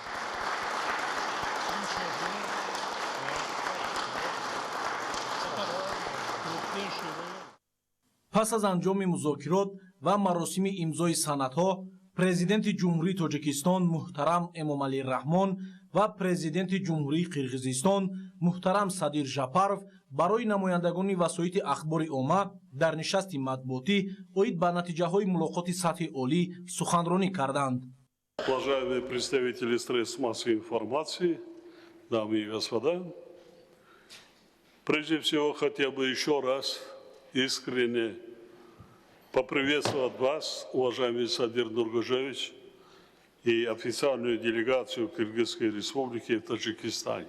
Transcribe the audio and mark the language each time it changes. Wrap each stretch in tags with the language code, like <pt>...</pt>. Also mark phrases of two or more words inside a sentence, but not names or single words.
<tg>пас аз анҷоми музокирот ва маросими имзои санадҳо президенти ҷумҳурии Тоҷикистон муҳтарам Эмомалӣ Раҳмон ва президенти ҷумҳурии Қирғизистон муҳтарам Садир Жапаров барои намояндагони васоити ахбори омма дар нишасти матбуотӣ оид ба натиҷаҳои мулоқоти сатҳи олӣ суханронӣ карданд.</tg> <ru>Уважаемые представители средств массовой информации, дамы и господа, Прежде всего, хотел бы еще раз искренне поприветствовать вас, уважаемый Садыр Нургожевич, и официальную делегацию Кыргызской Республики в Таджикистане.</ru>